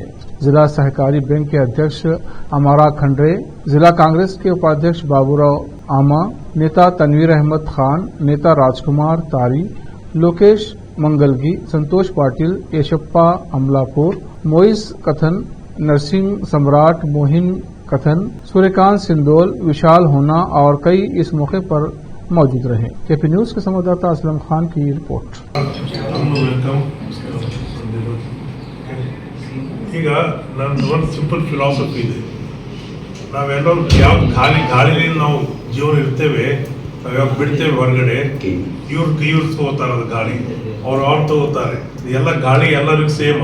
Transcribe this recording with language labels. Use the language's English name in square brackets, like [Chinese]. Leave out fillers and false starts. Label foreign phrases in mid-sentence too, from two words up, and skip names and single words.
[Hindi] जिला सहकारी बैंक के अध्यक्ष अमारा खंडरे, जिला कांग्रेस के उपाध्यक्ष बाबूराव आमा, नेता तनवीर अहमद खान, नेता राजकुमार तारी, लोकेश मंगलगी, संतोष पाटिल, यशप्पा अमलापुर, मोइस कथन, नरसिंह सम्राट, मोहिन कथन, सूर्यकांत सिंदोल, विशाल होना और कई इस मौके पर मौजूद रहे। केपी न्यूज के संवाददाता असलम खान की रिपोर्ट। [Kannada] ಈಗ ನನ್ನ ಒಂದು ಸಿಂಪಲ್ ಫಿಲಾಸಫಿ ಇದೆ, ನಾವೆಲ್ಲರೂ ಯಾವ ಗಾಳಿಲಿಂದ ನಾವು ಜೀವನ ಇರ್ತೇವೆ, ನಾವ್ಯಾವ ಬಿಡ್ತೇವೆ ಹೊರಗಡೆ, ಇವ್ರು ತಗೋತಾರೆ ಅದು ಗಾಳಿ, ಅವ್ರು ತಗೋತಾರೆ, ಎಲ್ಲ ಗಾಳಿ ಎಲ್ಲರಿಗೂ ಸೇಮ್.